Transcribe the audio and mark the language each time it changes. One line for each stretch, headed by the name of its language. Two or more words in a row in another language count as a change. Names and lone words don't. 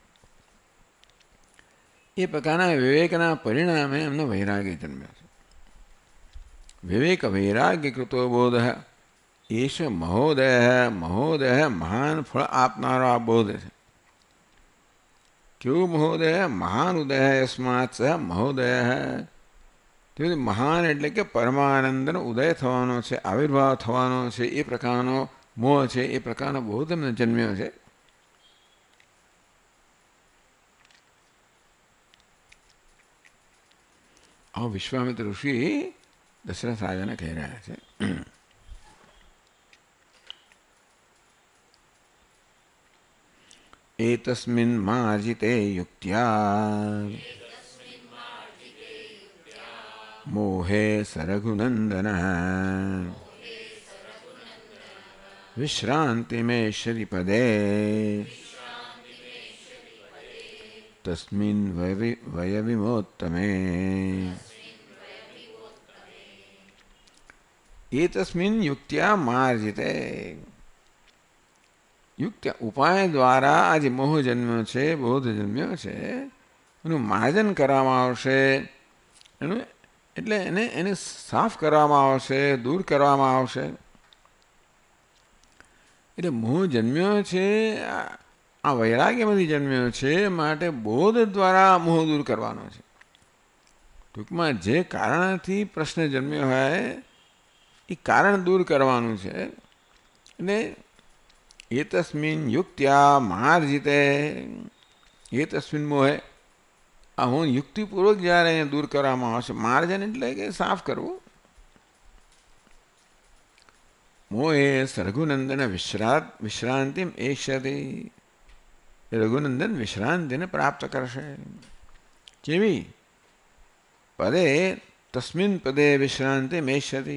Gujarati: એ પ્રકારના વિવેકના પરિણામે એમનો વૈરાગ્ય જન્મ્યો છે
Sanskrit: विवेक वैराग्य कृतो बोध एष महोदयः
Gujarati: મહોદય મહાન ફળ આપનારો આ બોધ છે કેવું મહોદય મહાન ઉદય
Sanskrit: यस्मात् स महोदयः
Gujarati: તે મહાન એટલે કે પરમાનંદનો ઉદય થવાનો છે આવિર્ભાવ થવાનો છે એ પ્રકારનો મોહ છે એ પ્રકારનો બોધ એમને જન્મ્યો છે આ વિશ્વામિત્ર ઋષિ દશરથ રાજાને કહી રહ્યા છે
Sanskrit: एतस्मिन् मार्जिते युक्त्या मोहे सरघुनन्दनः विश्रान्तिमेश्वरि पदे तस्मिन् वयविमोत्तमे एतस्मिन् युक्त्या मार्जिते
Gujarati: યુક્ત ઉપાય દ્વારા આ જે મોહ જન્મ્યો છે બોધ જન્મ્યો છે એનું માર્જન કરવામાં આવશે એનું એટલે એને સાફ કરવામાં આવશે દૂર કરવામાં આવશે એટલે મોહ જન્મ્યો છે આ વૈરાગ્યમાંથી જન્મ્યો છે માટે બોધ દ્વારા મોહ દૂર કરવાનો છે ટૂંકમાં જે કારણથી પ્રશ્ન જન્મ્યો હોય એ કારણ દૂર કરવાનું છે એટલે
Sanskrit: एतस्मिन् युक्त्या मार्जिते एतस्मिन् मोहे
Gujarati: आ હું યુક્તિપૂર્વક જ્યારે એને દૂર કરવામાં આવશે માર્જન એટલે કે સાફ કરવું
Sanskrit: मोहे रघुनन्दन विश्रान्तिम् एष्यति
Gujarati: રઘુનંદન વિશ્રાંતિને પ્રાપ્ત કરશે કેવી
Sanskrit: पदे तस्मिन् पदे विश्रान्तिम् एष्यति